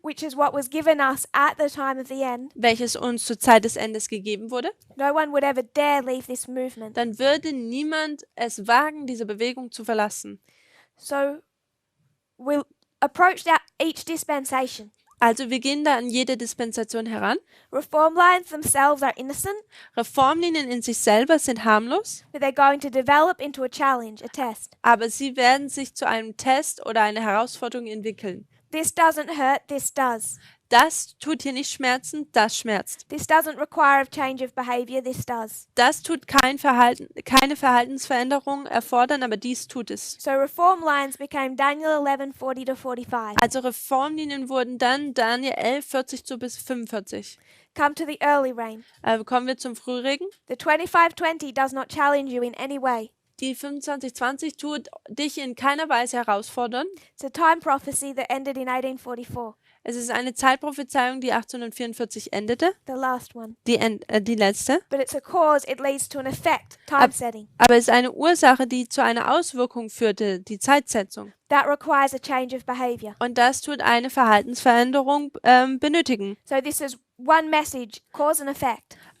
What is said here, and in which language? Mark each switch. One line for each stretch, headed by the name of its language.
English: which is what was given us at the time of the end,
German: welches uns zur Zeit des Endes gegeben wurde,
English: no one would ever dare leave this movement.
German: dann würde niemand es wagen, diese Bewegung zu verlassen.
English: So we'll approach each dispensation.
German: Also wir gehen da an jede Dispensation heran.
English: Reform lines themselves are innocent,
German: Reformlinien in sich selber sind harmlos,
English: but they're going to develop into a challenge, a test.
German: aber sie werden sich zu einem Test oder einer Herausforderung entwickeln.
English: This doesn't hurt, this does.
German: Das tut hier nicht schmerzen, das schmerzt.
English: This doesn't require a change of behavior, this does.
German: Das tut keine Verhaltensveränderung erfordern, aber dies tut es.
English: So reform lines became Daniel 11:40 to 45.
German: Also Reformlinien wurden dann Daniel 11, 40 zu bis 45.
English: Come to the early rain.
German: Kommen wir zum Frühregen.
English: The 25:20 does not challenge you in any way.
German: Die 2520 tut dich in keiner Weise herausfordern.
English: It's a time prophecy that ended in 1844,
German: Es ist eine Zeitprophezeiung, die 1844 endete,
English: the last one.
German: die letzte.
English: But it's a cause, it leads to an effect, time setting.
German: Aber es ist eine Ursache, die zu einer Auswirkung führte, die Zeitsetzung.
English: That requires a change of behavior.
German: Und das tut eine Verhaltensveränderung benötigen.
English: So this is one message, cause and effect.